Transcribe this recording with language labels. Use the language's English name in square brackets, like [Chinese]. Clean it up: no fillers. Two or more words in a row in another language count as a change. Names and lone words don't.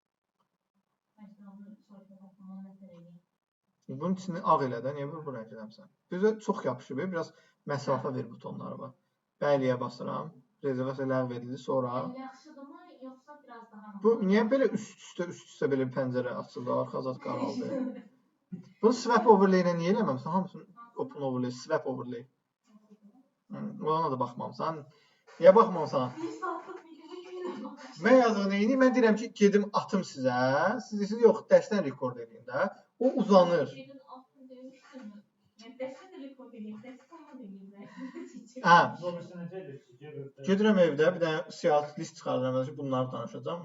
[Azerbaijani] Bunun içini ağ elə də, niyə bu rəng eləmsən? Bizə çox yapışıb, biraz məsafə ver butonlara bax. Bəliyə basıram, rezervasiya ləğv edildi, sonra... Yaxşıdırmı, yoxsa biraz daha... Bu, niyə belə üst-üstə belə pəncərə açıldı, arxa zat qaraldı? Bunu [English] swap overlay [Azerbaijani] ilə niyə eləməmsən? [English] Hamısını open overlay, swap overlay. [Azerbaijani] Ona da baxmamısan. Niyə baxmamısan? Bir saatlıq videomu Mən yazığı neyini? Mən deyirəm ki, gedim atım sizə. Siz deyirsiniz, yox, dərsdən rekord edin də. O uzanır. Gedirəm evdə, bir dənə siyasi list çıxarıram, bunları danışacağım.